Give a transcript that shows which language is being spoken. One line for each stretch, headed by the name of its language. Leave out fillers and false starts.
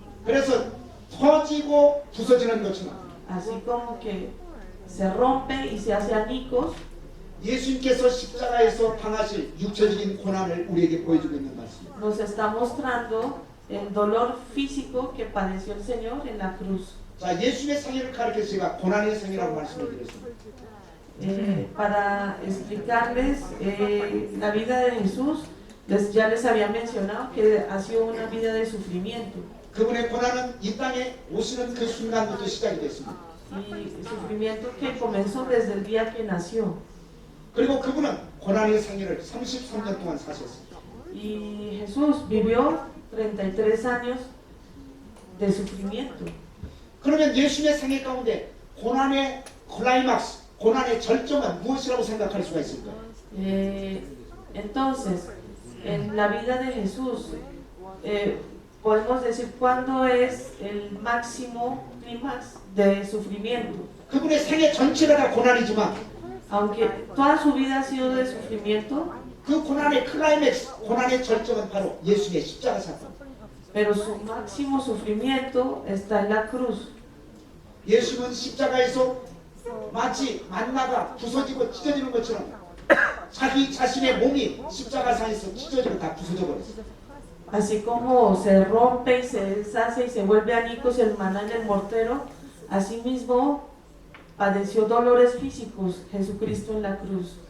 Korean: 그래서 터지고 부서지는 것처럼
Spanish: así como que se rompe y se hace añicos,
Korean: 예수님께서 십자가에서 당하실 육체적인 고난을 우리에게 보여주고 있는 말씀입니다.
Spanish: nos está mostrando el dolor físico que padeció el Señor en la cruz.
Korean: 자, 예수님의 상해를 가르쳐 제가 고난의 상해라고 말씀을 드렸습니다.
Spanish: Para explicarles la vida de Jesús, ya les había mencionado que ha sido una vida de sufrimiento.
Korean: 그분의 고난은 이 땅에 오시는 그 순간부터 시작이 됐습니다.
Spanish: Y sufrimiento que comenzó desde el día que nació.
Korean: 그리고 그분은 고난의 상해를 33년 동안 사셨습니다.
Spanish: Y Jesús vivió 33 años de sufrimiento.
Korean: 그러면 예수님의 상해 가운데 고난의 클라이막스, 고난의 절정은 무엇이라고 생각할 수가 있을까요?
Spanish: Entonces, en la vida de Jesús, podemos decir cuándo es el máximo clímax de sufrimiento.
Korean: 그분의 생애 전체가 다 고난이지만
Spanish: Aunque toda su vida ha sido de sufrimiento,
Korean: 그 고난의 클라이맥스, 고난의 절정은 바로 예수님의 십자가 사건.
Spanish: pero su máximo sufrimiento está en la cruz.
Korean: 예수님은 십자가에서 마치 만나가 부서지고 찢어지는 것처럼 자기 자신의 몸이 십자가상에서 찢어지고 다 부서져 버렸어요.
Spanish: Así como se rompe y se deshace y se vuelve añicos el maná en el mortero, asimismo padeció dolores físicos Jesucristo en la cruz.